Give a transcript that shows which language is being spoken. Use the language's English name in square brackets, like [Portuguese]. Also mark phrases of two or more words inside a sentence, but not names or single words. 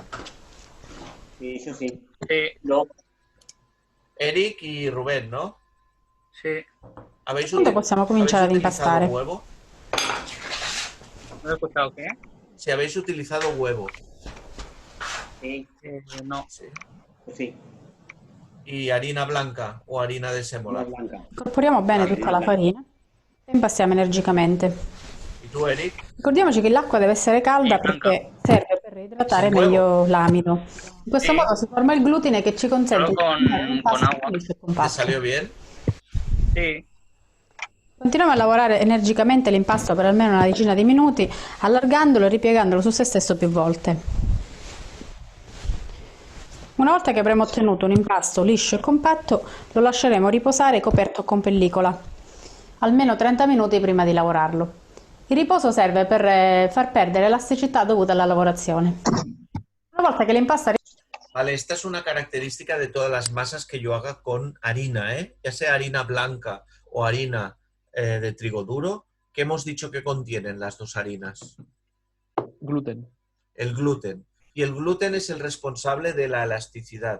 [Spanish] Sí, yo sí. Sí, No. Eric y Rubén, ¿no? sí. ¿Habéis, [Italian] Quando possiamo cominciare ad [Spanish] utilizado [Italian] impastare? [Spanish] huevo? ¿No he escuchado qué? Si habéis utilizado huevo. Sí, No. Sí. sí. ¿Y harina blanca o harina de sémola? Una blanca. [Italian] Incorporiamo bene tutta la farina e impastiamo energicamente. [Spanish] ¿Y tú, Eric? [Italian] Ricordiamoci che l'acqua deve essere calda [Spanish] Blanca. [Italian] perché serve per Per idratare [Spanish] Sin huevo. [Italian] meglio l'amido. In questo Sì. modo si forma il glutine che ci consente [Spanish] Solo [Italian] di fare un [Spanish] con [Italian] impasto [Spanish] agua. [Italian] liscio e [Spanish] ¿Te [Italian] compatto. [Spanish] salió bien? Sí. [Italian] Continuiamo a lavorare energicamente l'impasto per almeno una decina di minuti, allargandolo e ripiegandolo su se stesso più volte. Una volta che avremo ottenuto un impasto liscio e compatto, lo lasceremo riposare coperto con pellicola, almeno 30 minuti prima di lavorarlo. Il riposo serve per far perdere elasticità dovuta alla lavorazione. Una volta che l'impasto [Spanish] Vale, esta es una característica de todas las masas que yo haga con harina, ya sea harina blanca o harina de trigo duro. ¿Qué hemos dicho que contienen las dos harinas? Gluten. El gluten. Y el gluten es el responsable de la elasticidad.